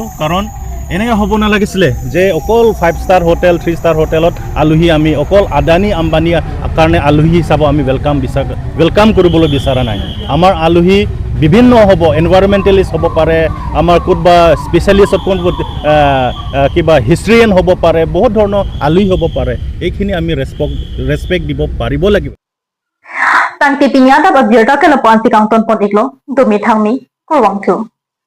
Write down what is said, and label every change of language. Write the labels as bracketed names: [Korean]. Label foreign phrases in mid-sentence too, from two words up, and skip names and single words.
[Assamese] কাৰণ এনেকৈ হ'ব নালাগিছিলে যে অকল 5 ষ্টাৰ হোটেল 3 ষ্টাৰ হোটেলত আলহী আমি অকল আদানী আম্বানী কাৰণে আলহী হিচাপে আমি ৱেলকাম কৰিবলৈ বিচৰা নাই। আমাৰ আলহী বিভিন্ন হ'ব, এনভাইৰনমেণ্টেলিষ্ট হ'ব পাৰে, আমাৰ ক'ৰবা স্পেচিয়েলিষ্ট কিবা হিষ্ট্ৰিয়ান হ'ব পাৰে, বহুত ধৰণৰ আলহী হ'ব পাৰে। এইখিনি আমি ৰেচপেক্ট দিব পাৰিব লাগিব। [Karbi] Tangti pinyata ba birta kala pansi kang ton pon iklo, dumi thangmi, kurwang tu.